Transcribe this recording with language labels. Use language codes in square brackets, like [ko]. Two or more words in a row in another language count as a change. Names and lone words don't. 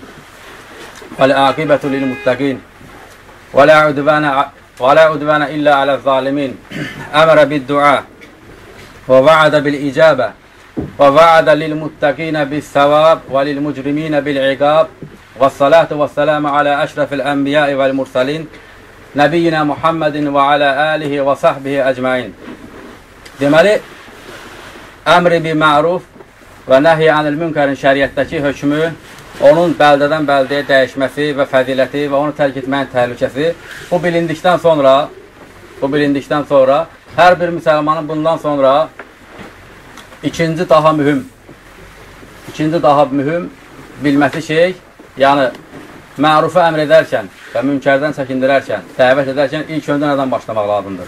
[ar] والعاقبة للمتقين ولا عدوان إلا على الظالمين أمر بالدعاء ووعد بالإجابة ووعد للمتقين بالثواب وللمجرمين بالعقاب والصلاة والسلام على أشرف الأنبياء والمرسلين نبينا محمد وعلى آله وصحبه أجمعين. [az] Deməli, [ar] أمر بالمعروف والنهي عن المنكر [az] şəriətdəki hökmü, onun bəldədən bəldəyə dəyişməsi və fəziləti və onu tərk etməyin təhlükəsi bu bilindikdən sonra hər bir müsəlmanın bundan sonra ikinci daha mühüm bilməsi şey, yəni mərufu əmr edərkən və münkərdən çəkindirərkən, dəvət edərkən ilk öndə nədən başlamaq lazımdır?